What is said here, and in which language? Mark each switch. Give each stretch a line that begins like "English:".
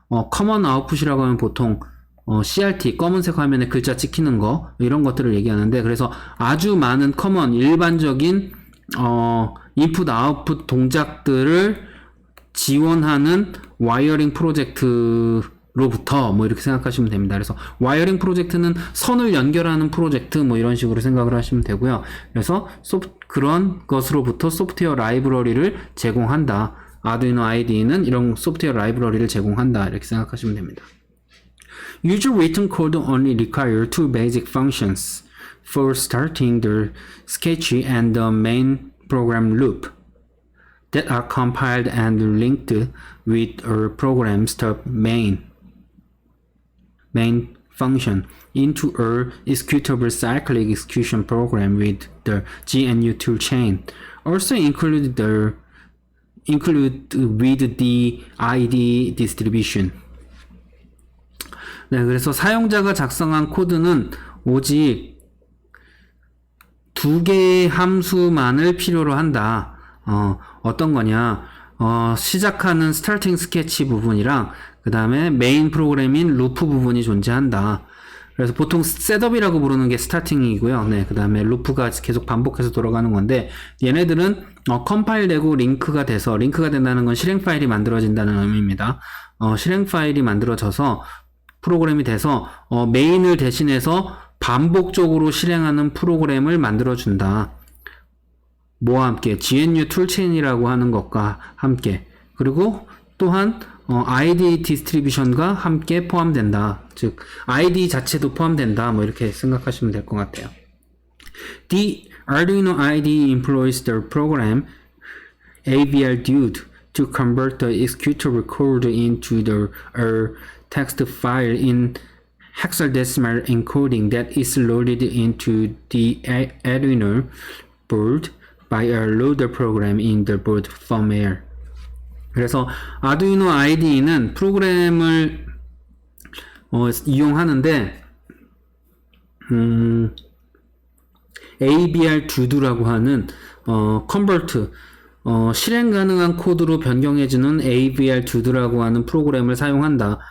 Korean: 커먼 아웃풋이라고 하면 보통 CRT, 검은색 화면에 글자 찍히는 거, 이런 것들을 얘기하는데, 그래서 아주 많은 커먼, 일반적인, 인풋, 아웃풋 동작들을 지원하는 와이어링 프로젝트로부터 뭐 이렇게 생각하시면 됩니다. 그래서 와이어링 프로젝트는 선을 연결하는 프로젝트 뭐 이런 식으로 생각을 하시면 되고요. 그래서 그런 것으로부터 소프트웨어 라이브러리를 제공한다. 아두이노 IDE는 이런 소프트웨어 라이브러리를 제공한다. 이렇게 생각하시면 됩니다.
English: User written code only require two basic functions for starting the sketch and the main program loop that are compiled and linked with a program's main function into a executable cyclic execution program with the GNU toolchain. Also include with the IDE distribution.
Korean: 네, 그래서 사용자가 작성한 코드는 오직 두 개의 함수만을 필요로 한다. 어떤 거냐, 시작하는 스타팅 스케치 부분이랑 그 다음에 메인 프로그램인 루프 부분이 존재한다. 그래서 보통 셋업이라고 부르는 게 스타팅이고요. 네, 그 다음에 루프가 계속 반복해서 돌아가는 건데, 얘네들은 컴파일 되고 링크가 된다는 건 실행 파일이 만들어진다는 의미입니다. 실행 파일이 만들어져서 프로그램이 돼서 메인을 대신해서 반복적으로 실행하는 프로그램을 만들어준다. 뭐와 함께? GNU 툴체인이라고 하는 것과 함께, 그리고 또한 IDE 디스트리뷰션과 함께 포함된다. 즉 IDE 자체도 포함된다. 뭐 이렇게 생각하시면 될 것 같아요.
English: The Arduino IDE employs the program AVR Dude to convert the executable code into the text file in hexadecimal encoding that is loaded into the Arduino board by a loader program in the board firmware.
Korean: 그래서 아두이노 IDE는 프로그램을 이용하는데 ABR 두두라고 하는 컨버트 실행 가능한 코드로 변경해주는 ABR 두두라고 하는 프로그램을 사용한다.